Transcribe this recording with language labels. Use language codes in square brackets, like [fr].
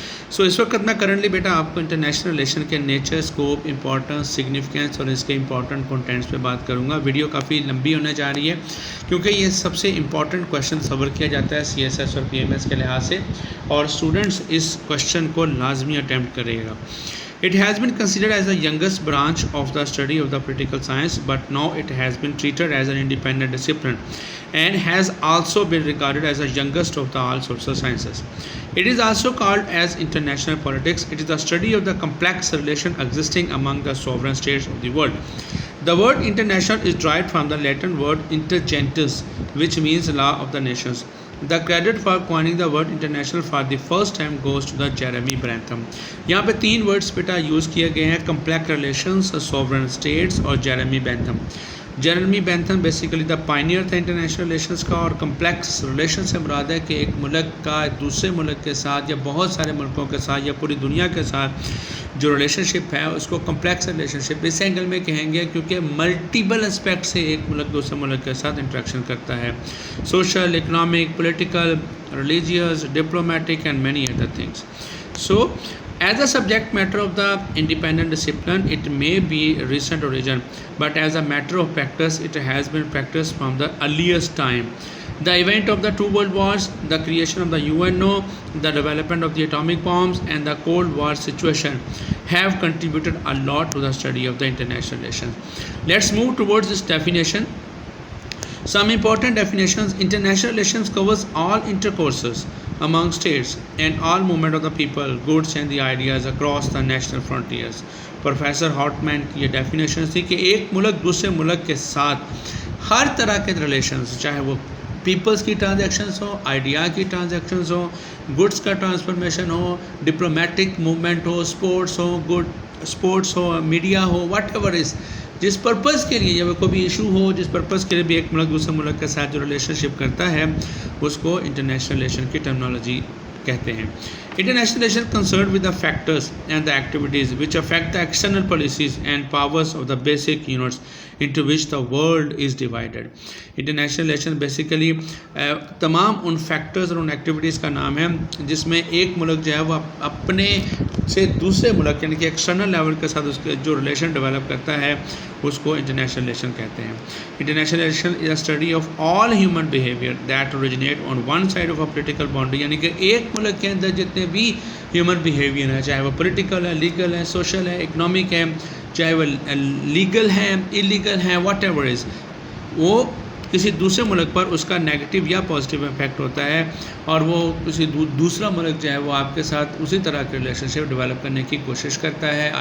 [ur] سو اس وقت میں کرنٹلی بیٹا آپ کو انٹرنیشنل ریلیشن کے نیچر، اسکوپ، امپورٹنس، سگنیفیکینس اور اس کے امپورٹنٹ کنٹینٹس پہ بات کروں گا. ویڈیو کافی لمبی ہونے جا رہی ہے کیونکہ یہ سب سے امپورٹنٹ کویشچن کور کیا جاتا ہے سی ایس ایس اور پی ایم ایس کے لحاظ سے، اور اسٹوڈنٹس اس کویشچن کو لازمی اٹیمپٹ کرے گا. [en] It has been considered as the youngest branch of the study of the political science, but now it has been treated as an independent discipline and has also been regarded as the youngest of the all social sciences. It is also called as international politics. It is the study of the complex relation existing among the sovereign states of the world. The word international is derived from the Latin word intergentes, which means law of the nations. The credit for coining the word international for the first time goes to the Jeremy Bentham. [ur] یہاں پہ 3 words بیٹا use کیے گئے ہیں: complex relations, sovereign status اور Jeremy Bentham. Jeremy Bentham basically the pioneer تھا international relations کا، اور complex relation سے مراد ہے کہ ایک ملک کا دوسرے ملک کے ساتھ یا بہت سارے ملکوں کے ساتھ یا پوری دنیا کے ساتھ جو ریلیشن شپ ہے اس کو کمپلیکس ریلیشن شپ اس اینگل میں کہیں گے کیونکہ ملٹیپل اسپیکٹ سے ایک ملک دوسرے ملک کے ساتھ انٹریکشن کرتا ہے: social, economic, political, religious, diplomatic [en] And many other things. So, as a subject matter of the independent discipline, it may be recent origin, but as a matter of practice, it has been practiced from the earliest time. The event of the 2 world wars, the creation of the UNO, the development of the atomic bombs, and the Cold War situation have contributed a lot to the study of the international relations. Let's move towards this definition. Some important definitions: international relations covers all intercourses among states and all movement of the people, goods and the ideas across the national frontiers. [ur] Professor ہارٹمین کی یہ definition تھی کہ ایک ملک دوسرے ملک کے ساتھ ہر طرح کے ریلیشنز، چاہے وہ پیپلز کی ٹرانزیکشنز ہو، آئیڈیا کی ٹرانزیکشنز ہو، گڈس کا transformation ہو، diplomatic movement ہو، sports ہو، media ہو، [en] whatever is, [ur] جس پرپز کے لیے یا کوئی بھی ایشو ہو، جس پرپز کے لیے بھی ایک ملک دوسرے ملک کے ساتھ جو ریلیشن شپ کرتا ہے اس کو انٹرنیشنل ریلیشن کی ٹرمنالوجی کہتے ہیں. [en] International relations concerned with the factors and the activities which affect the external policies and powers of the basic units into which the world is divided. International relations basically [ur] تمام ان factors اور ان activities کا نام ہے جس میں ایک ملک جو ہے وہ اپنے سے دوسرے ملک یعنی کہ ایکسٹرنل لیول کے ساتھ اس کے جو ریلیشن ڈیولپ کرتا ہے اس کو انٹرنیشنل ریلیشن کہتے ہیں. [en] international relation is a study of all human behaviour that originate on one side of a political boundary, [ur] یعنی کہ ایک ملک کے اندر جتنے بھی ہیومن بیہیویئر ہیں، چاہے وہ پولیٹیکل ہے، لیگل ہے، سوشل ہے، اکنامک ہے، چاہے وہ لیگل ہیں، انلیگل ہیں، [en] whatever is, [ur] وہ کسی دوسرے ملک پر اس کا نیگیٹو یا پازیٹیو افیکٹ ہوتا ہے، اور وہ کسی دوسرا ملک جو ہے وہ آپ کے ساتھ اسی طرح کے ریلیشن شپ ڈیولپ کرنے کی کوشش کرتا ہے.